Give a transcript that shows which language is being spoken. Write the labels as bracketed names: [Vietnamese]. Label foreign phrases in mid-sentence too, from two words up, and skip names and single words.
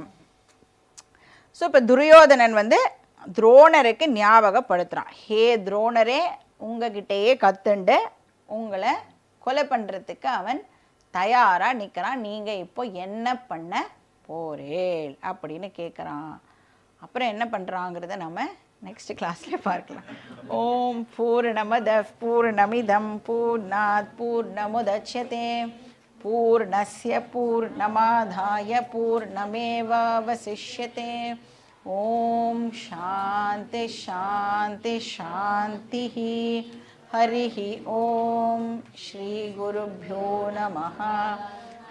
[Tamil] ஸோ இப்போ துரியோதனன் வந்து துரோணருக்கு ஞாபகப்படுத்துகிறான், ஹே துரோணரே, உங்ககிட்டயே கற்றுண்டு உங்களை கொலை பண்ணுறதுக்கு அவன் தயாராக நிற்கிறான், நீங்கள் இப்போ என்ன பண்ண போறேன் அப்படின்னு கேட்குறான். அப்புறம் என்ன பண்ணுறாங்கிறத நம்ம [English] next class [Tamil] பார்க்கலாம். [Sanskrit] ஓம் பூர்ணமத பூர்ணமிதம் பூர்ணாத் பூர்ணமுதச்யதே பூர்ணஸ்ய பூர்ணமாதாய பூர்ணமேவாவசிஷ்யதே. ஓம் சாந்தி சாந்தி சாந்தி. ஹரிஹி ஓம். ஸ்ரீ குருப்யோ நமஹ.